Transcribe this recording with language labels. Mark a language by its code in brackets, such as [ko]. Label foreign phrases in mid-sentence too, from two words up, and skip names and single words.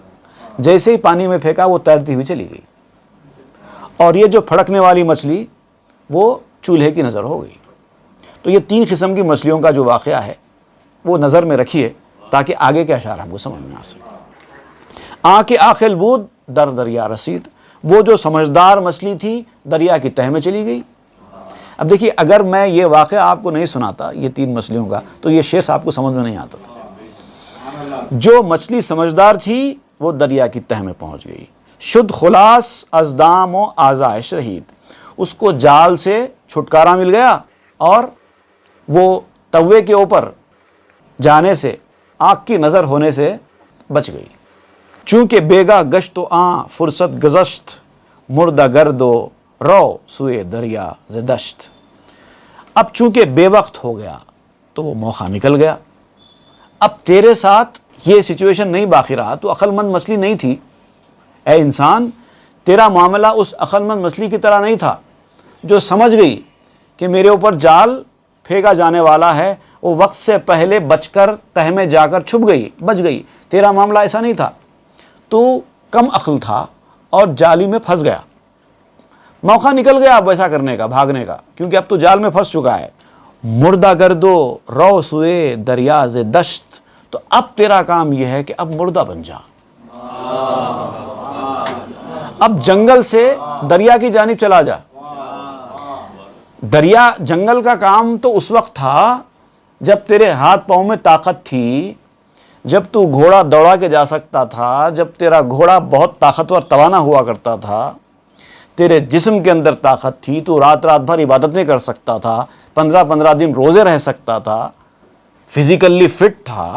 [ur] جیسے ہی پانی میں پھینکا وہ تیرتی ہوئی چلی گئی، اور یہ جو پھڑکنے والی مچھلی وہ چولہے کی نظر ہو گئی۔ تو یہ 3 قسم کی مچھلیوں کا جو واقعہ ہے وہ نظر میں رکھیے تاکہ آگے کے اشعار ہم کو سمجھ میں آ سکے۔ [fa] آنکھ عاقل بود در دریا رسید، [ur] وہ جو سمجھدار مچھلی تھی دریا کی تہہ میں چلی گئی۔ اب دیکھیے، اگر میں یہ واقعہ آپ کو نہیں سناتا یہ 3 مچھلیوں کا تو یہ شعر آپ کو سمجھ میں نہیں آتا تھا۔ جو مچھلی سمجھدار تھی وہ دریا کی تہہ میں پہنچ گئی۔ [fa] شد خلاص از دام و آزائش رہید، [ur] اس کو جال سے چھٹکارا مل گیا اور وہ توے کے اوپر جانے سے، آنکھ کی نظر ہونے سے بچ گئی۔ [fa] چونکہ بیگا گشت و آں فرصت گزشت، مردہ گرد و رو سوئے دریا ز دشت۔ [ur] اب چونکہ بے وقت ہو گیا تو وہ موقع نکل گیا۔ اب تیرے ساتھ یہ سچویشن نہیں باقی رہا، تو عقل مند مچھلی نہیں تھی۔ اے انسان، تیرا معاملہ اس عقل مند مچھلی کی طرح نہیں تھا جو سمجھ گئی کہ میرے اوپر جال پھینکا جانے والا ہے، وہ وقت سے پہلے بچ کر تہہ میں جا کر چھپ گئی، بچ گئی۔ تیرا معاملہ ایسا نہیں تھا، تو کم عقل تھا اور جالی میں پھنس گیا۔ موقع نکل گیا اب ایسا کرنے کا، بھاگنے کا، کیونکہ اب تو جال میں پھنس چکا ہے۔ [fa] مردہ گردو رو سوئے دریا ز دشت، [ur] تو اب تیرا کام یہ ہے کہ اب مردہ بن جا، اب جنگل سے دریا کی جانب چلا جا۔ دریا جنگل کا کام تو اس وقت تھا جب تیرے ہاتھ پاؤں میں طاقت تھی، جب تو گھوڑا دوڑا کے جا سکتا تھا، جب تیرا گھوڑا بہت طاقتور توانا ہوا کرتا تھا، تیرے جسم کے اندر طاقت تھی، تو رات بھر عبادتیں کر سکتا تھا، 15 دن روزے رہ سکتا تھا، [en] physically fit [ur] تھا۔